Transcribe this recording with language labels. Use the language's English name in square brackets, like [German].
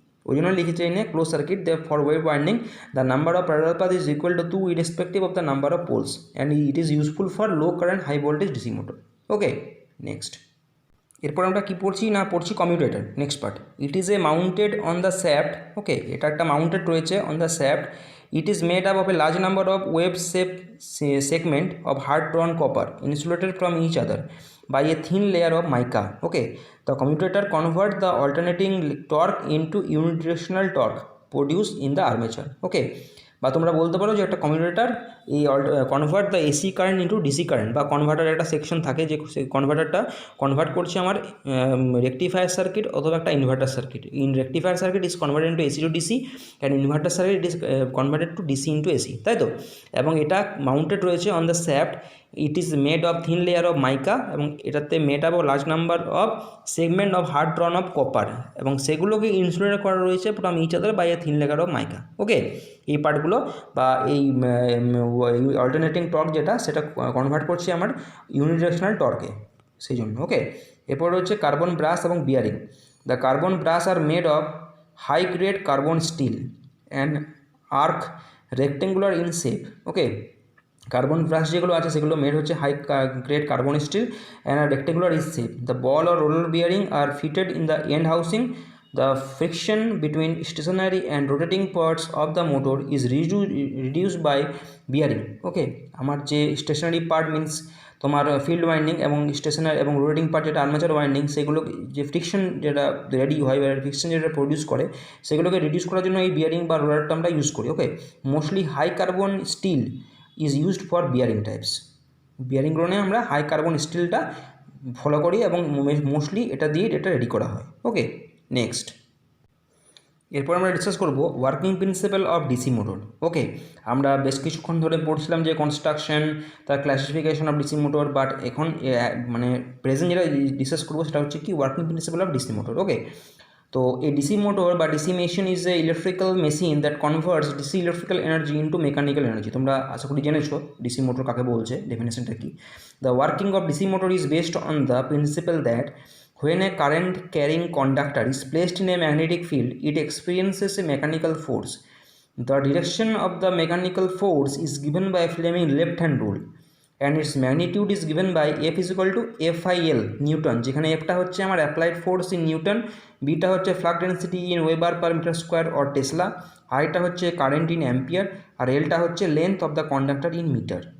[English] ওই জন্য লিখেছে এনে close circuit they for wave winding the number of parallel path is equal to 2 irrespective of the number of poles and it is useful for low current high voltage DC motor. [Bangla] Okay, next এরপর আমরা কি পড়ছি না পড়ছি commutator. [English] Next part, it is a mounted on the shaft. Okay, [Bangla] এটা একটা mounted রয়েছে [English] On the shaft. It is made up of a large number of wave-shaped segments of hard-drawn copper insulated from each other by a thin layer of mica. Okay, the commutator converts the alternating torque into unidirectional torque produced in the armature. [Bangla] Okay, বা তোমরা বলতে পারো যে একটা commutator [English] এই convert the AC current into DC current, [Bangla] বা converter একটা section থাকে যে কনভার্টারটা কনভার্ট করছে আমার রেকটিফায়ার সার্কিট অথবা একটা inverter circuit. [English] In rectifier circuit is converted into AC to DC and inverter circuit is converted to DC into AC, তাই তো। এবং এটা mounted রয়েছে on the shaft. It is made of thin layer of mica, এবং এটাতে made up large number of segment of hard drawn of copper, [Bangla] এবং সেগুলোকে insulate করা রয়েছে [English] From each other by a thin layer of mica. [Bangla] ওকে, এই পার্টগুলো বা এই অল্টারনেটিং টর্ক যেটা সেটা কনভার্ট করছি আমার ইউনিডিরেকশনাল টর্কে, সেই জন্য। ওকে, এরপর হচ্ছে কার্বন ব্রাশ এবং bearing. [English] The carbon brush are made of high grade carbon steel and are rectangular in shape. [Bangla] Okay, carbon brush যেগুলো আছে সেগুলো মেড হচ্ছে high grade carbon steel and rectangular in shape. [English] The ball or roller bearing are fitted in the end housing. The friction between stationary and rotating parts of the motor is reduced by bearing. [Bangla] Okay, আমার যে stationery part means তোমার field winding এবং stationery এবং rotating part যেটা armature winding, সেগুলো যে friction যেটা ready হয় বা ফ্রিকশন যেটা প্রডিউস করে সেগুলোকে রিডিউস করার জন্য এই বিয়ারিং বা রোলারটা আমরা ইউজ করি। [English] Okay, mostly high carbon steel is used for bearing types. [Bangla] Bearing গ্রোনে আমরা হাই কার্বন স্টিলটা ফলো করি এবং মোস্টলি এটা দিয়ে এটা রেডি করা হয়। ওকে, নেক্সট এরপর আমরা ডিসকাস করব working principal of DC motor. ওকে, আমরা বেশ কিছুক্ষণ ধরে পড়ছিলাম যে কনস্ট্রাকশন, তার classification of DC motor, but এখন মানে প্রেজেন্ট যেটা ডিসকাস করবো সেটা হচ্ছে কি working principal of DC motor. [English] Okay, তো এই DC motor বা DC machine is a electrical machine that converts DC electrical energy into mechanical energy. [Bangla] তোমরা আশা করি জেনেছো ডিসি মোটর কাকে বলছে, ডেফিনেশনটা কি। [English] The working of DC motor is based on the principle that when a current carrying conductor is placed in a magnetic field, it experiences a mechanical force. The direction of the mechanical force is given by Fleming left-hand rule, and its magnitude is given by F is equal to FIL Newton, [Bangla] যেখানে Fটা হচ্ছে আমার applied force in Newton, beta হচ্ছে flux density in weber per metre square or Tesla, আইটা হচ্ছে current in ampere, আর এলটা হচ্ছে length of the conductor in metre.